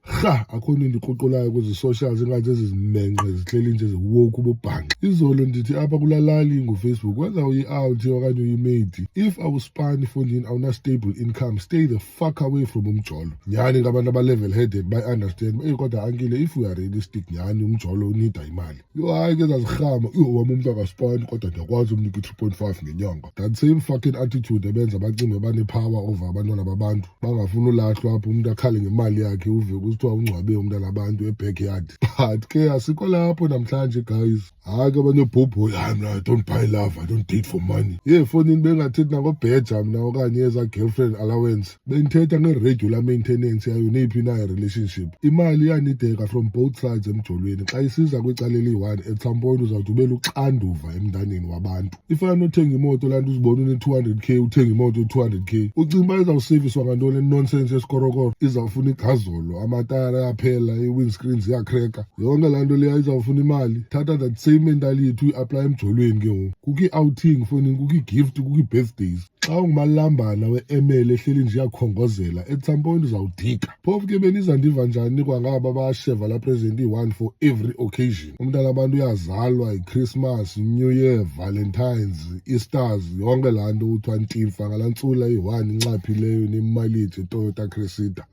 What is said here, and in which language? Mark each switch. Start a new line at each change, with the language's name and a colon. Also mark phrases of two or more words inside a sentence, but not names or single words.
Xhosa: akhona endiqoqolayo kwezi socials engathi ezizimenxe zihleli nje ziwoke ububhanxa. Izolo ndithi apha kulalali ngufacebook wenza uyi-out okanye uyimate.
English: If
Xhosa: awuspani efondini
English: awuna-stable income, stay the fuck away from umjolo.
Xhosa: Nyhani ngabantu aba-
English: level headed
Xhosa: bayi-understand kodwa ankile
English: if we are realistic
Xhosa: nyhani umjolo unida imali. Hayi ke zazirhama wami umuntu akaspani kodwa ndiyakwazi umnika i-3.5 ngenyanga.
English: That same fucking attitude
Xhosa: ebenza bacimbe bane-power over abantwana babantu bangafuni ulahlwa apho umuntu akhale ngemali yakhe uve kusithiwa ungcwabe umntana abantu e-backyard. But ke asikho lapho namhlanje guys. Hayi ke abanebhobho
English: I don't buy love, I don't date for money.
Xhosa: Efonini bengathethi nangobheja mna okanye eza
English: girlfriend allowance,
Xhosa: bengithetha nge-
English: regular maintenance
Xhosa: yayo neyiphi na relationship. Imali iyanideka
English: from both sides
Xhosa: emjolweni. Xa isiza kwicala eliyi-one
English: at some point
Xhosa: uzawuthi ube luxanduva emntaneni wabantu. Ifana nothenga imoto laa nto uzibona une-200k uthenga imoto 200k, ucinga uba izawuseviswa ngantoni nonsense yesikorokoro? Izawufuna igazolo, amatayara ayaphela, ii-windscreens ziyakreka, yonke laa nto leya izawufuna imali. Thatha
English: that same mentality
Xhosa: uyi-aplaya emjolweni ke ngoku. Kukho i-outing fonini, kukho i-gift, kukho i-birthdays. Xa ungumalambana we-ML ehleli nje iyakhongozela,
English: at some point uzawudika.
Xhosa: Phofu ke benizandiva njani kwangaba basheva la present iyi-one
English: for every occasion.
Xhosa: Umntana abantu uyazalwa, i-Christmas, New Year, Valentines, Easters, yonke laa nto uthiwa ntimfa ngalaa ntsula iyi-one incaphileyo nemalithi Toyota Cressida.